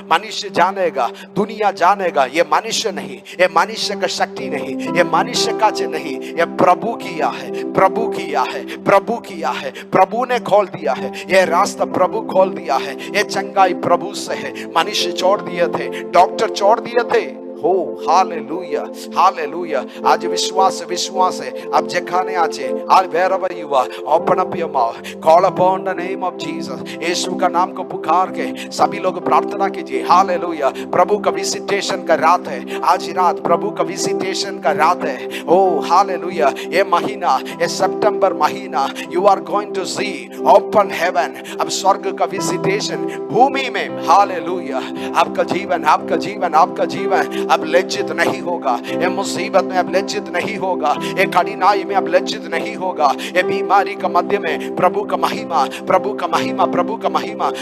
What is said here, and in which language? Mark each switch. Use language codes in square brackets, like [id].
[hi] मनुष्य जानेगा, दुनिया जानेगा, ये मनुष्य नहीं, ये मनुष्य का शक्ति नहीं, ये मनुष्य का नहीं, ये प्रभु किया है, प्रभु किया है, प्रभु किया है, प्रभु ने खोल दिया है। ये रास्ता प्रभु खोल दिया है, ये चंगाई प्रभु से है। मनुष्य छोड़ दिए थे, डॉक्टर छोड़ दिए थे। हो हालेलुया, हालेलुया। आज विश्वास विश्वास है। अब जेखाने आचे आज [en] wherever you are, open up your mouth, call upon the name of Jesus। [hi] यीशु का नाम को पुकार के सभी लोग प्रार्थना कीजिए। हालेलुया। प्रभु का विजिटेशन का रात है, आज रात प्रभु का विजिटेशन का रात है। ओ हालेलुया। ये महीना, ये सितंबर महीना, [en] you are going to see open heaven। [hi] अब स्वर्ग का विजिटेशन भूमि में। हालेलुया। आपका जीवन, आपका जीवन, आपका जीवन अब लज्जित नहीं होगा। ये मुसीबत में अब लज्जित नहीं होगा, ये कठिनाई में अब लज्जित नहीं होगा। ये बीमारी का मध्य में प्रभु का महिमा, प्रभु का महिमा, प्रभु का महिमा।